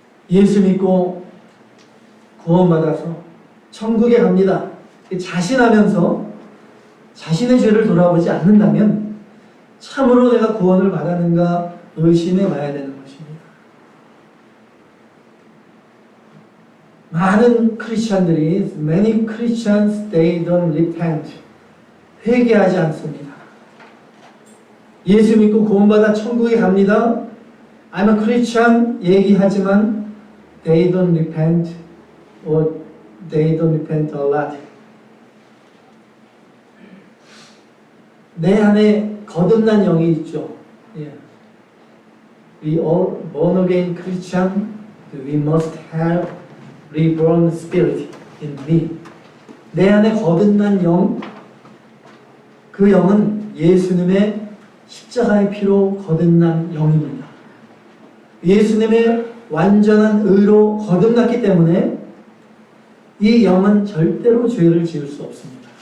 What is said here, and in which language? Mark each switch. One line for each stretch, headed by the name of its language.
Korean: 예수 믿고 구원받아서 천국에 갑니다. 자신하면서 자신의 죄를 돌아보지 않는다면 참으로 내가 구원을 받았는가 의심해 봐야 되는 것입니다. 많은 크리스천들이
English: many Christians they don't repent
Korean: 회개하지 않습니다. 예수 믿고 구원받아 천국에 갑니다.
English: I'm a Christian
Korean: 얘기하지만
English: they don't repent or they don't repent a lot.
Korean: 내 안에 거듭난 영이 있죠.
English: We all born again Christian. We must have reborn spirit in me.
Korean: 내 안에 거듭난 영, 그 영은 예수님의 십자가의 피로 거듭난 영입니다. 예수님의 완전한 의로 거듭났기 때문에 이 영은 절대로 죄를 지을 수 없습니다.